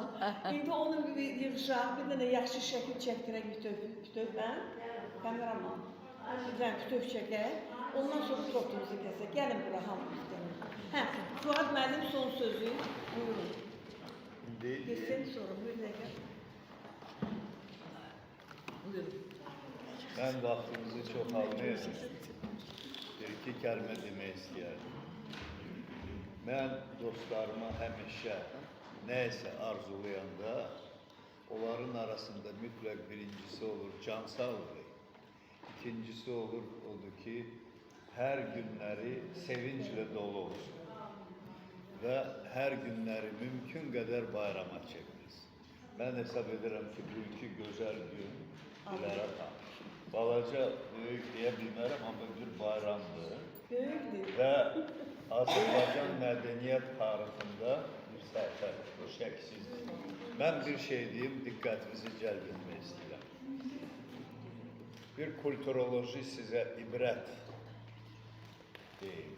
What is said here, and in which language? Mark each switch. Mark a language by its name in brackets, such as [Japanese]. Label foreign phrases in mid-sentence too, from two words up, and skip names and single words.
[Azerbaijani] İndi onu yığışaq, bir dənə yaxşı şəkil çəkdirək bütöv mən. Kameraman. Bizdən bütöv çəkək. Ondan sonra tortumuzu kəsək. Gəlin bura hamımız gəlin. Fuad müəllim son sözü. Buyurun. Geçsin sonra, bir dəqiqə. Buyurun. [Turkish] Ben vaktimizi çok almayayım. Bir iki kelime demek istedim. [Azerbaijani] Ben dostlarıma həmişə neyse arzulayanda onların arasında mütləq birincisi olur can sağlığı. [Turkish] İkincisi odur ki her günleri sevinçle dolu olsun. Ve her günleri mümkün kadar bayrama çekmez. Ben hesap ederim ki bugünkü güzel gün Dilara xanım. [Azerbaijani] Balaca büyük deyə bilmərəm, amma bir bayramdır. Böyükdür. Və Azərbaycan mədəniyyət tarixində bir səhifədir, bu şəksizdir. Mən bir şey deyim, diqqətinizi cəlb etmək istəyirəm. Bir kulturoloji sizə ibrət deyim.